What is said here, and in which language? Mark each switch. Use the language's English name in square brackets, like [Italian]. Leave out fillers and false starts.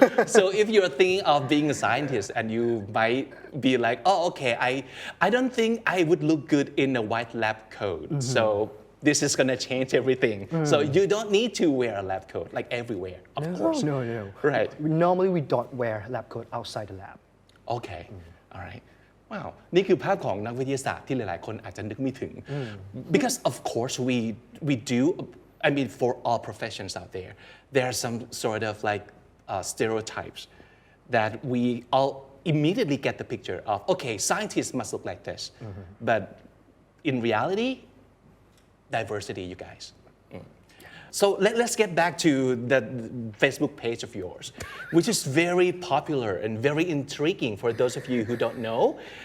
[English] So if you're thinking of being a scientist and you might be like, oh, okay, I don't think I would look good in a white lab coat. So this is going to change everything. So you don't need to wear a lab coat like everywhere, of course. No. Right. Normally we don't wear lab coat outside the lab. Okay. All right. Wow. [Thai] นี่คือภาพของนักวิทยาศาสตร์ที่หลายๆคนอาจจะนึกไม่ถึง [English] Because of course we do, I mean for all professions out there are some sort of like stereotypes that we immediately get the picture of, okay, scientists must look like this. But in reality, diversity, you guys. So let's get back to the Facebook page of yours, which is very popular and very intriguing for those of you who don't know.